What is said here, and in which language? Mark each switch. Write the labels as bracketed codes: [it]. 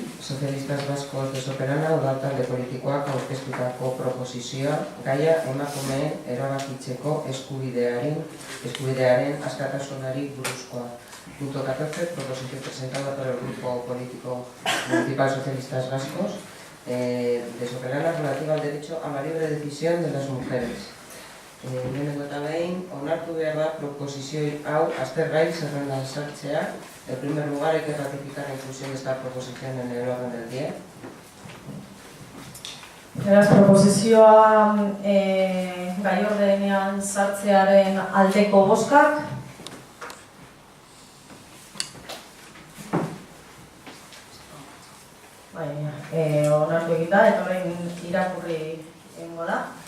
[eu] Sopelana udaltalde politikoak aurkeztutako proposizioa gaia emakumeen erabakitzeko eskubidearen askatasunari buruzkoa. [es] Punto 14, proposición presentada por el Grupo Político Municipal Socialistas Vascos de Sopelana relativa al derecho a la libre decisión de las mujeres. [eu] Lehenengo eta behin, onartu behar da proposizio hau aztergai zerrendan sartzea. [es] En primer lugar, hay que ratificar la inclusión de esta proposición en el orden del día. [eu] Beraz, proposizioa gai ordenean sartzearen aldeko bozkak. Onartu egin da, eta orain irakurri egingo da.